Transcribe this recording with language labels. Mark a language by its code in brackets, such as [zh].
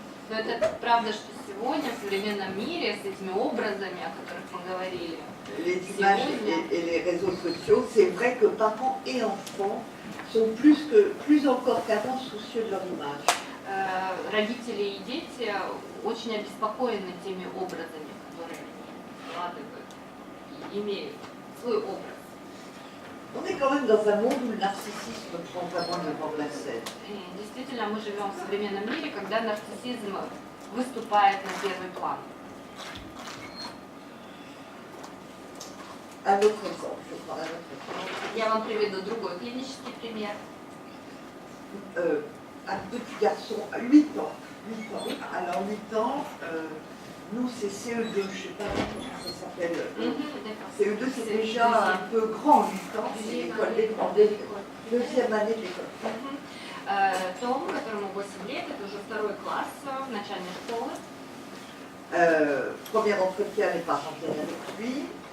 [ru] Но это правда, что сегодня в современном мире с этими образами, о которых мы говорили, [fr] les images et les réseaux sociaux, c'est vrai que parents et enfants sont plus encore qu'avant soucieux de leur image. [ru] Родители и дети очень обеспокоены теми образами, которые они вкладывают и имеют свой образ. [fr] On est quand même dans un monde où le narcissisme prend vraiment le devant de la scène. [ru] Действительно, мы живем в современном мире, когда нарциссизм выступает на первый план. [fr] Un autre exemple, je prends un autre exemple. [ru] Я вам приведу другой клинический пример. [fr] Un petit garçon, 8 ans. Alors 8 ans, nous c'est CE2, je ne sais pas comment ça s'appelle. CE2 c'est déjà un peu grand, 8 ans, c'est l'école des grands, deuxième année de l'école. [ru] Том, которому 8 лет, это уже второй класс начальной школы. [fr] Premier entretien, les parents viennent avec lui.